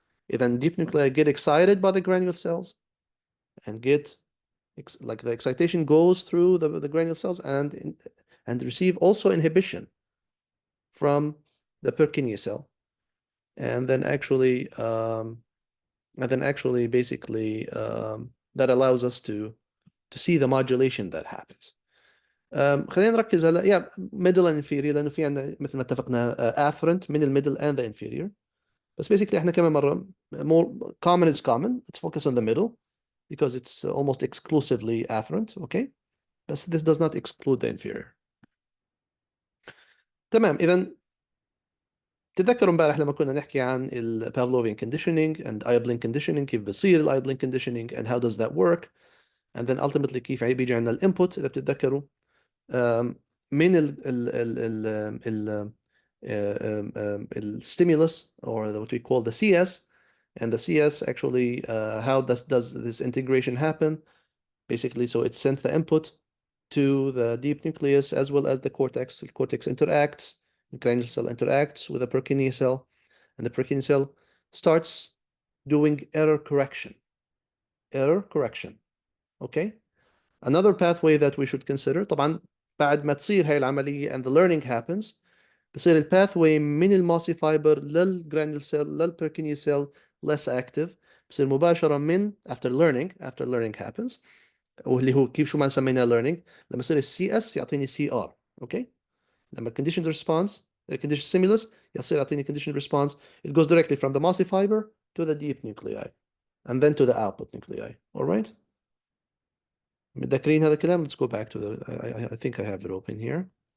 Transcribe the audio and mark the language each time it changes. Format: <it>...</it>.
<en>Then deep nuclei get excited by the granule cells and get like the excitation goes through the granule cells and receive also inhibition from the Purkinje cell, and then actually basically that allows us to see the modulation that happens.</en> <ar>خلينا نركز هلا يا middle and inferior لانه في عندنا مثل ما اتفقنا afferent من الميدل</ar> <en>and the inferior. بس basically</en> <ar>احنا كمان مرة</ar> <en>more common is common. Let's focus on the middle because it's almost exclusively afferent. Okay, بس this does not exclude the inferior.</en> <ar>تمام. إذا تذكروا امبارح لما كنا نحكي عن ال</ar> <en>Pavlovian conditioning and Ibling conditioning</en> <ar>كيف بصير ال</ar> <en>Ibling conditioning and how does that work, and then ultimately</en> <ar>كيف بيجي عندنا الانبوت إذا بتتذكروا من ال</ar> <en>stimulus or what we call the CS, and the CS actually how does this integration happen basically. So it sends the input to the deep nucleus as well as the cortex. The cortex interacts, the cranial cell interacts with the Purkinje cell, and the Purkinje cell starts doing error correction. Okay. Another pathway that we should consider</en> <ar>طبعا بعد ما تصير هاي العملية</ar> <en>and the learning happens</en> <ar>بصير الباثوي من الماسي فايبر للجرانيول سيل للبركينيا سيل</ar> <en>less active.</en> <ar>بصير مباشرة من</ar> <en>after learning happens،</en> <ar>واللي هو كيف شو ما سميناه learning، لما يصير السي اس يعطيني سي ار. اوكي، لما</ar> <en>conditioned response conditioned stimulus</en> <ar>يصير يعطيني conditioned response.</ar> <en>It goes directly from the mossy fiber to the deep nuclei and then to the output nuclei. All right.</en> <ar>متذكرين هذا الكلام؟</ar> <en>Let's go back to the I think I have it open here.</en>